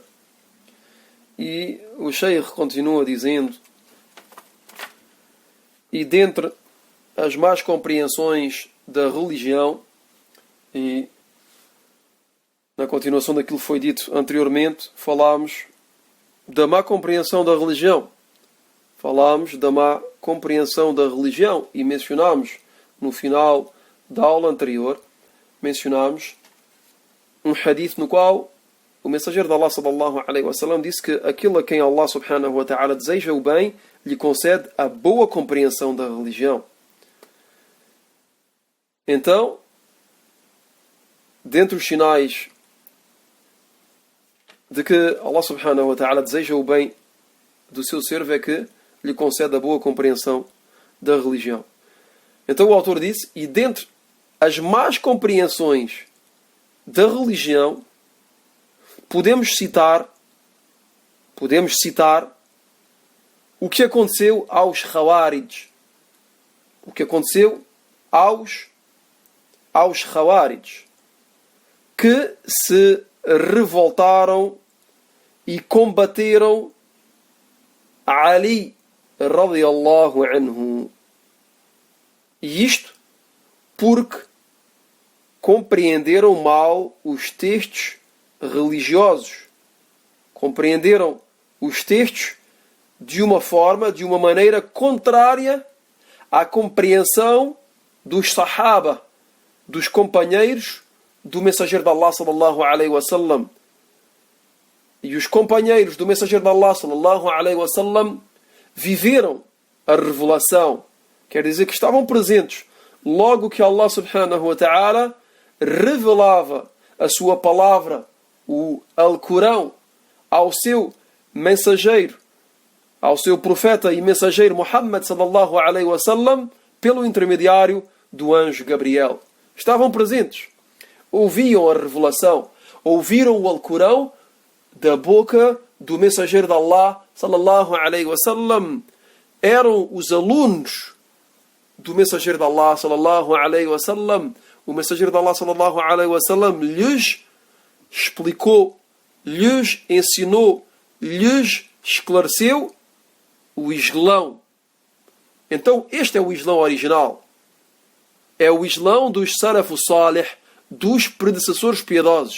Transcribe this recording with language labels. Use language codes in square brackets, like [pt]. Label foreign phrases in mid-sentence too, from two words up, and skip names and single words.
[pt] E o Sheikh continua dizendo: e dentre as más compreensões da religião, e na continuação daquilo que foi dito anteriormente, falámos da má compreensão da religião. E mencionámos no final da aula anterior, mencionámos um hadith no qual o mensageiro de Allah [ar] صلى الله عليه وسلم [pt] disse que aquele a quem Allah [ar] سبحانه وتعالى [pt] deseja o bem lhe concede a boa compreensão da religião. Então, dentre os sinais de que Allah [ar] سبحانه وتعالى [pt] deseja o bem do seu servo é que lhe concede a boa compreensão da religião. Então o autor disse: e dentre as más compreensões da religião, podemos citar o que aconteceu aos Khawarij. O que aconteceu aos Khawarij, que se revoltaram e combateram Ali [ar] رضي الله عنه. [pt] E isto porque compreenderam mal os textos religiosos. Compreenderam os textos de uma maneira contrária à compreensão dos Sahaba, dos companheiros do mensageiro de Allah [ar] صلى الله عليه وسلم. [pt] E os companheiros do mensageiro de Allah [ar] صلى الله عليه وسلم [pt] viveram a revelação. Quer dizer que estavam presentes logo que Allah [ar] سبحانه وتعالى [pt] revelava a sua palavra o Alcorão ao seu mensageiro, ao seu profeta e mensageiro Muhammad [ar] صلى الله عليه وسلم [pt] pelo intermediário do anjo Gabriel. Estavam presentes, ouviam a revelação, ouviram o Alcorão da boca do mensageiro de Allah [ar] صلى الله عليه وسلم. [pt] Eram os alunos do mensageiro de Allah [ar] صلى الله عليه وسلم. [pt] O mensageiro de Allah [ar] صلى الله عليه وسلم [pt] lhes explicou, lhes ensinou, lhes esclareceu o Islão. Então este é o Islão original. É o Islão dos [ar] سلف صالح, [pt] dos predecessores piedosos.